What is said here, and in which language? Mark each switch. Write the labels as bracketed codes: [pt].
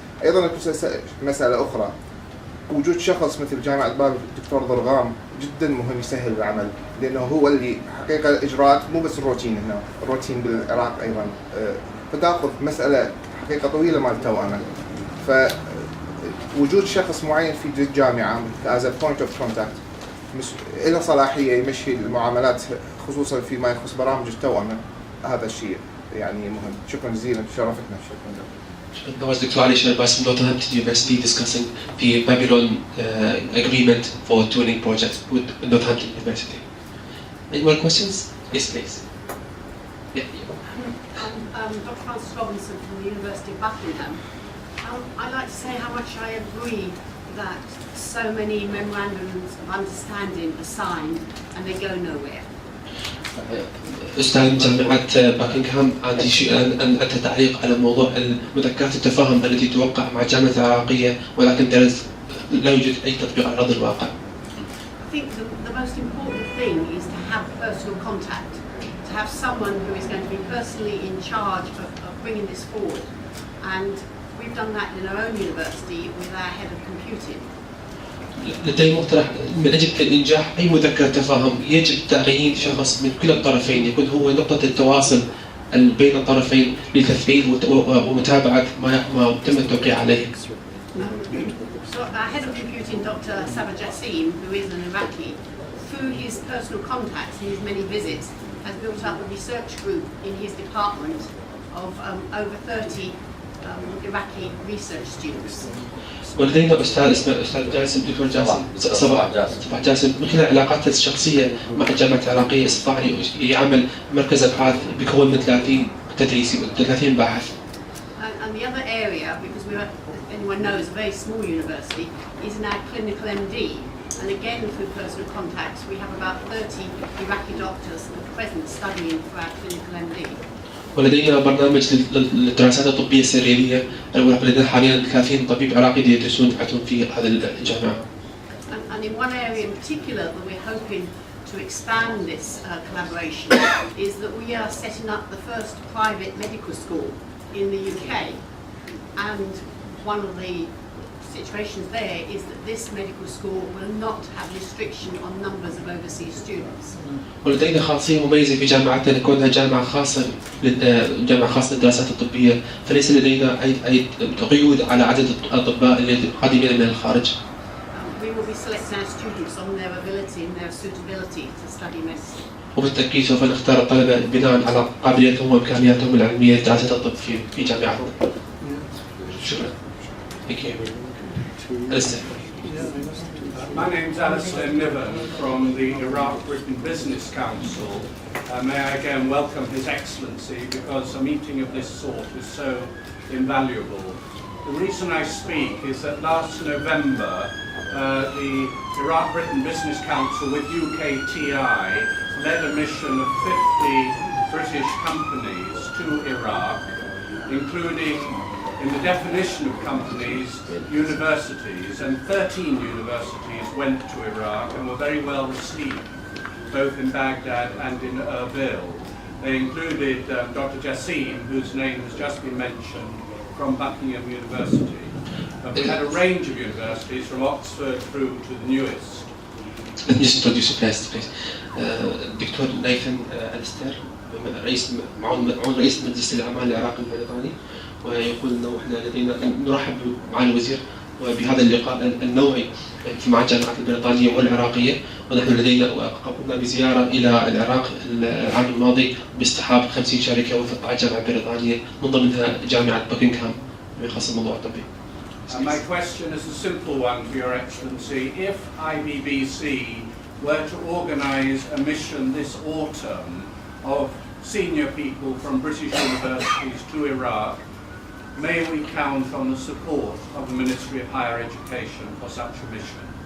[ar] أيضا مسألة أخرى وجود شخص مثل جامعة بابل الدكتور ضرغام جدا مهم يسهل العمل لأنه هو اللي حقيقة الإجراءات مو بس الروتين هنا الروتين بالعراق أيضا فتأخذ مسألة حقيقة طويلة مال توأمة فوجود شخص معين في الجامعة [en] as a point of contact [ar] له صلاحية يمشي المعاملات خصوصا فيما يخص برامج التوأمة هذا الشيء يعني مهم. شكرا جزيلا شرفتنا. [en] That was Dr. Ali Sherbas from Northampton University discussing the Babylon agreement for twinning project with Northampton University. Any more questions? Yes, please. Yeah. Dr. Francis Robinson from the University of Buckingham. I'd like to say how much I agree that so many memorandums of understanding are signed and they go nowhere. [ar] أستاذ جامعة باكنغهام عندي شيء أن أتى تعليق على موضوع مذكرات التفاهم التي توقع مع الجامعة العراقية ولكن لا يوجد أي تطبيق على أرض الواقع. [en] I think the most important thing is to have personal contact, to have someone who is going to be personally in charge of bringing this forward. And we've done that in our own university with our head of computing. [ar] لدي مقترح من أجل إنجاح أي مذكرة تفاهم يجب تعيين شخص من كلا الطرفين يكون هو نقطة التواصل بين الطرفين لتثبيت ومتابعة ما تم التوقيع عليه. [en] So our head of computing, Dr. Sabah Jassim, who is an Iraqi, through his personal contacts and his many visits, has built up a research group in his department of over 30 Iraqi research students. [ar] ولدينا أستاذ اسمه أستاذ جاسم دكتور جاسم صباح جاسم من خلال علاقاته الشخصية مع الجامعة العراقية استطاع يعمل مركز أبحاث بيكون من 30 تدريسي 30 باحث. [en] And the other area, because we're an everyone knows, a very small university, is now clinical MD. And again, through personal contacts, we have about 30 Iraqi doctors at present studying for our clinical MD. [ar] ولدينا برنامج للدراسات الطبية السريرية، ولدينا حاليا 30 طبيب عراقي يدرسون في هذه الجامعة. [en] And in one area in particular that we're hoping to expand this collaboration is that we are setting up the first private medical school in the UK. And one of the situations there is that this medical school will not have restriction on numbers of overseas students. [ar] ولدينا خاصية مميزة في جامعتنا لكونها جامعة خاصة للدراسات الطبية، فليس لدينا أي قيود على عدد الأطباء القادمين من الخارج. [en] We will be selecting our students on their ability and their suitability to study medicine. [ar] وبالتأكيد سوف نختار الطلبة بناء على قابليتهم وإمكانياتهم العلمية لدراسة الطب في جامعتنا. شكرا. [en] Thank you. My name is Alistair Niven from the Iraq-Britain Business Council. May I again welcome His Excellency, because a meeting of this sort is so invaluable. The reason I speak is that last November the Iraq-Britain Business Council with UKTI led a mission of 50 British companies to Iraq, including, in the definition of companies, universities, and 13 universities went to Iraq and were very well received, both in Baghdad and in Erbil. They included Dr. Jassim, whose name has just been mentioned, from Buckingham University. We had a range of universities from Oxford through to the newest. Let me just introduce you first, please. [ar] دكتور نايثن ألستر، رئيس مجلس الأعمال العراقي البريطاني، ويقول انه احنا لدينا نرحب معالي الوزير بهذا اللقاء النوعي مع الجامعات البريطانيه والعراقيه، ونحن لدينا قمنا بزياره الى العراق العام الماضي باصطحاب 50 شركه وفق على الجامعه البريطانيه من ضمنها جامعه بوكينغهام بخصوص الموضوع الطبي. [en] My question is a simple one for Your Excellency. If IBBC were to organise a mission this autumn of senior people from British universities to Iraq, may we count on the support of the Ministry of Higher Education for such a mission?